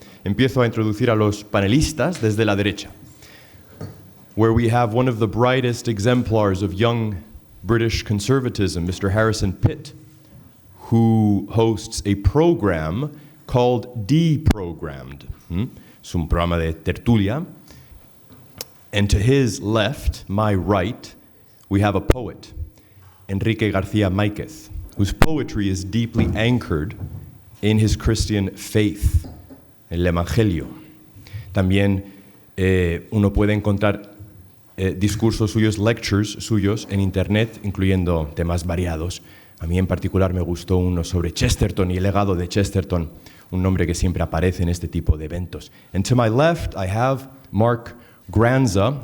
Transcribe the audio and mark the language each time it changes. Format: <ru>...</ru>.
<es>Empiezo a introducir a los panelistas desde la derecha,</es> <en>where we have one of the brightest exemplars of young British conservatism, Mr. Harrison Pitt, who hosts a program called Deprogrammed.</en> <es>Es un programa de tertulia.</es> <en>And to his left, my right, we have a poet, Enrique García Máquez, whose poetry is deeply anchored in his Christian faith,</en> <es>el Evangelio. También uno puede encontrar discursos suyos, lectures suyos en internet, incluyendo temas variados. A mí en particular me gustó uno sobre Chesterton y el legado de Chesterton, un nombre que siempre aparece en este tipo de eventos.</es> <en>And to my left, I have Mark Granza.</en>